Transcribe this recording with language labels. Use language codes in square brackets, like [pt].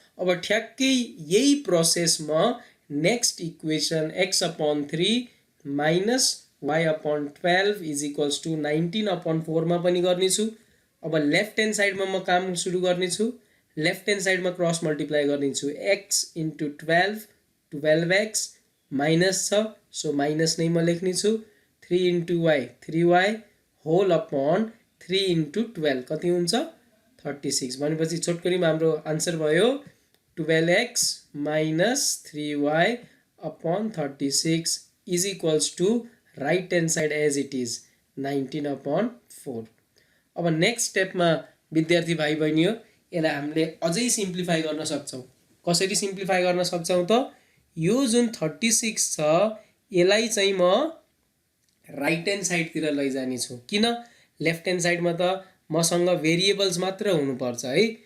[ne] अब ठ्याक्कै यही प्रोसेस म next equation [en] x upon 3 minus y upon 12 is equals to 19 upon 4 [ne] मा पनि गर्नेछु। अब लेफ्ट ह्यान्ड साइडमा म काम सुरु गर्नेछु। लेफ्ट ह्यान्ड साइडमा क्रस मल्टिप्लाई गर्नेछु x into 12 12x माइनस छ सो माइनस नै म लेख्नेछु। [en] 3 into y 3y whole upon 3 into 12 [ne] कति हुन्छ 36 भनेपछि छोटकरीमा हाम्रो आन्सर भयो [en] 12x minus 3y upon 36 is equals to right hand side as it is 19 upon 4। [ne] अब नेक्स्ट स्टेपमा विद्यार्थी भाइ बहिनी यसलाई हामीले अझै सिम्प्लिफाई गर्न सक्छौं। कसरी सिम्प्लिफाई गर्न सक्छौं त यो जुन 36 छ यसलाई चाहिँ म राइट ह्यान्ड साइडतिर लैजाने छु। किन लेफ्ट ह्यान्ड साइडमा त मसँग भेरिएबल्स मात्र हुनुपर्छ है।